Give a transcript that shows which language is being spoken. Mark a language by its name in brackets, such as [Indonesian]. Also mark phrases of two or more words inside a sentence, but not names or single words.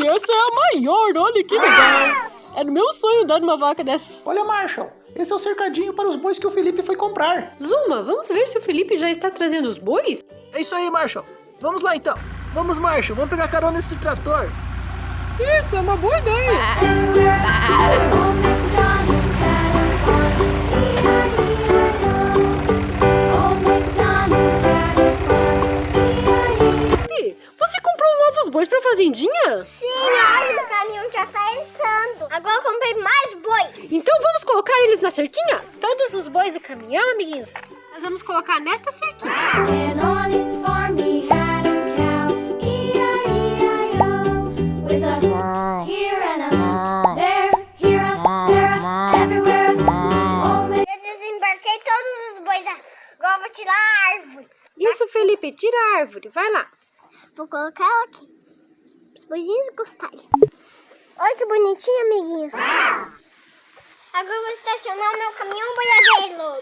[Portuguese] Essa é a maior, olha que legal. Era o meu sonho andar numa vaca dessas. Olha, Marshall, esse é o cercadinho para os bois que o Felipe foi comprar. Zuma, vamos ver se o Felipe já está trazendo os bois? É isso aí, Marshall. Vamos lá, então. Vamos, Marshall, vamos pegar carona nesse trator. Isso, é uma boa ideia. [English] Old MacDonald had a farm. E-I-E-I-O. Old MacDonald had a farm. E-I-E. [Portuguese] Felipe, você comprou novos bois pra fazendinha? Sim, olha, o caminhão já tá entrando. Agora eu comprei mais bois. Então vamos colocar eles na cerquinha? Todos os bois do caminhão, amiguinhos, nós vamos colocar nesta cerquinha. [English] And on his farm he had a cow. E-I-E-I-O. With a here and a there, here a there, a everywhere. Old Mac- [Portuguese] Eu desembarquei todos os bois. Agora eu vou tirar a árvore. Isso, Felipe, tira a árvore, vai lá. Vou colocar ela aqui. Os boizinhos gostarem. Olha que bonitinho, amiguinhos. Agora eu vou estacionar o meu caminhão boiadeiro.